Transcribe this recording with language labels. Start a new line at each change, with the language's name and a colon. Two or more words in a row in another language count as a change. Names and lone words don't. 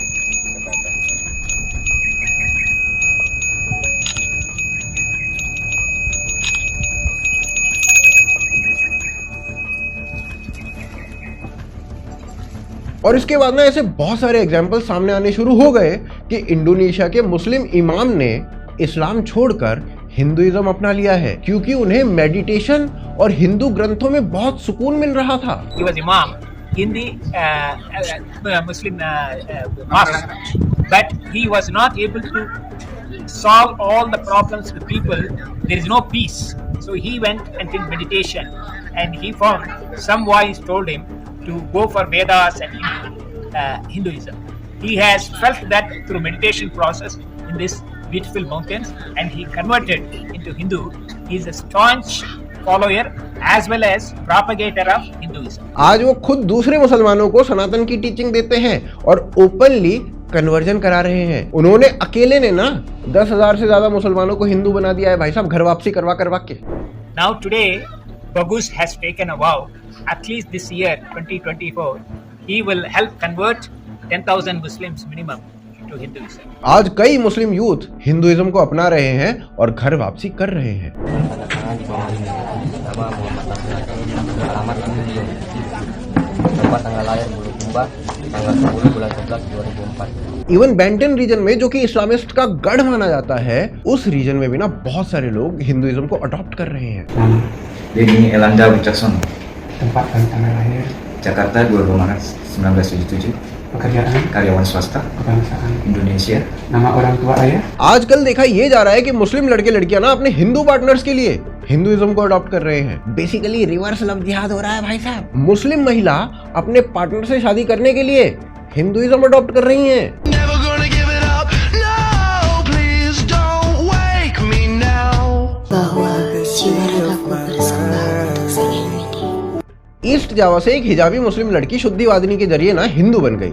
Hindi: और इसके बाद ना ऐसे बहुत सारे एग्जाम्पल सामने आने शुरू हो गए कि इंडोनेशिया के मुस्लिम इमाम ने इस्लाम छोड़कर हिंदुइज्म अपना लिया है, क्योंकि उन्हें मेडिटेशन और हिंदू ग्रंथों में बहुत सुकून मिल रहा था।
English: He was imam in the Muslim mosque, but he was not able to solve all the problems with people. There is no peace. So he went and did meditation, and he found some voice told him to go for Vedas and Hinduism. He has felt that through meditation process in this beautiful mountains, and he converted into Hindu. He is a staunch follower as well as propagator of Hinduism.
Hindi: आज वो खुद दूसरे मुसलमानों को सनातन की टीचिंग देते हैं और
English: openly conversion
Hindi: करा रहे हैं। उन्होंने अकेले ने ना 10,000 से ज्यादा मुसलमानों को हिंदू बना दिया है भाई साहब, घर वापसी करवा के।
English: Now today, Bagus has taken a vow. At least this year, 2024, he will help convert 10,000 Muslims minimum to Hinduism.
Hindi: आज कई मुस्लिम यूथ हिंदुइज्म को अपना रहे हैं और घर वापसी कर रहे हैं।
English: even Banten region
Hindi: में, जो कि इस्लामिस्ट का गढ़ माना जाता है, उस रीजन में भी ना बहुत सारे लोग हिंदुइज्म को अडॉप्ट कर रहे हैं।
Indonesian: Denny Elanda Wicaksono. Tempat dan tanggal lahir Jakarta 22 Maret 1977. Pekerjaan karyawan swasta. Kebangsaan Indonesia. Nama orang tua ayah.
Hindi: आजकल देखा ये जा रहा है कि मुस्लिम लड़के लड़कियां ना अपने हिंदू पार्टनर्स के लिए हिंदुइज्म को अडॉप्ट कर रहे हैं।
English: basically reverse love jihad
Hindi: हो रहा है भाई साहब। मुस्लिम महिला अपने पार्टनर से शादी करने के लिए हिंदुइज्म अडॉप्ट कर रही हैं। ईस्ट जावा से एक हिजाबी मुस्लिम लड़की शुद्धिवादिनी के जरिए ना हिंदू बन गई।